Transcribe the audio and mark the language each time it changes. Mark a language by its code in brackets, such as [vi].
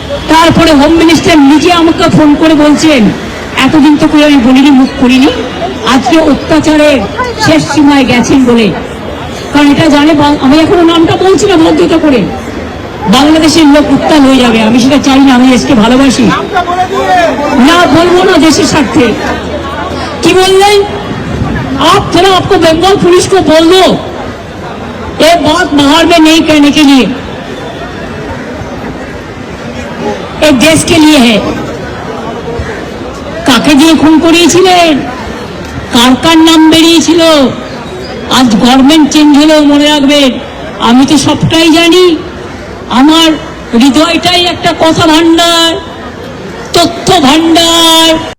[bn] তারপরে home minister নিজে আমাকে ফোন করে বলছেন, এতদিন তো করে আমি বলিনি, মুখ করিনি, আজকে অত্যাচারের শেষ সীমায় গেছেন বলে। কারণ এটা জানে, আমি এখনো নামটা বলছি না ভদ্রতা করে, বাংলাদেশের লোক উত্তাল হয়ে যাবে। আমি সেটা চাই না, আমি দেশকে ভালোবাসি না, বলবো না দেশের স্বার্থে। কি বললেন? [hi] আপনারা आपको बंगाल पुलिस को बोल दो ये बात बाहर में नहीं कहने के लिए, एक देश के लिए है। [bn] কাকে দিয়ে খুন করিয়েছিলেন, কার কার নাম বেরিয়েছিল, আজ গভর্নমেন্ট চেঞ্জ হলেও মনে রাখবেন আমি তো সবটাই জানি। আমার হৃদয়টাই একটা কথা ভান্ডার, তথ্য ভান্ডার।